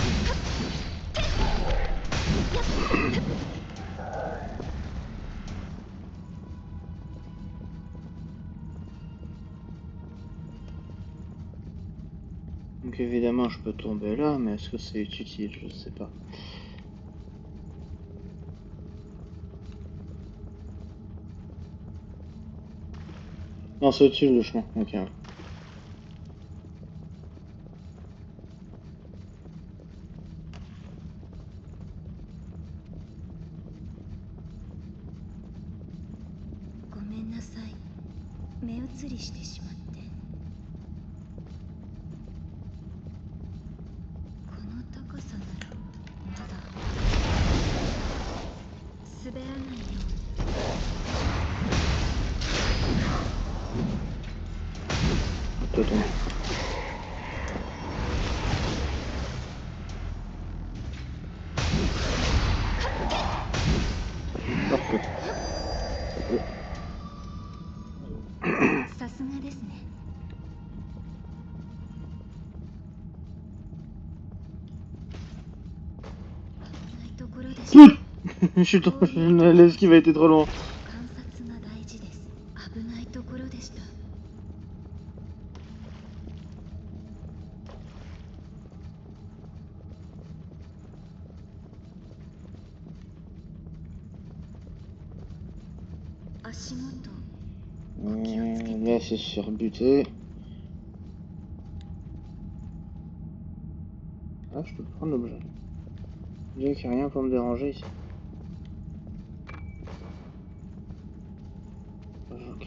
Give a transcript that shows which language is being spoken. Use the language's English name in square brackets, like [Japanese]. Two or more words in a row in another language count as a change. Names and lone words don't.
[French] Donc évidemment, je peux tomber là, mais est-ce que c'est utile? Je sais pas. Non, c'est utile le chemin. Ok. [Japanese] ごめんなさい。目移りしてしまって。この高さならまだ滑らないように。 [French] Peut tomber. Parfait. [Japanese] さすがですね。危ないところでした。 [French] Je suis trop... L'esquive a été trop loin. [Japanese] 観察が大事です。危ないところでした。足元。 [French] Là, c'est surbuté. Ah, je peux prendre l'objet. Je dirais qu'il n'y a rien pour me déranger ici. Ok.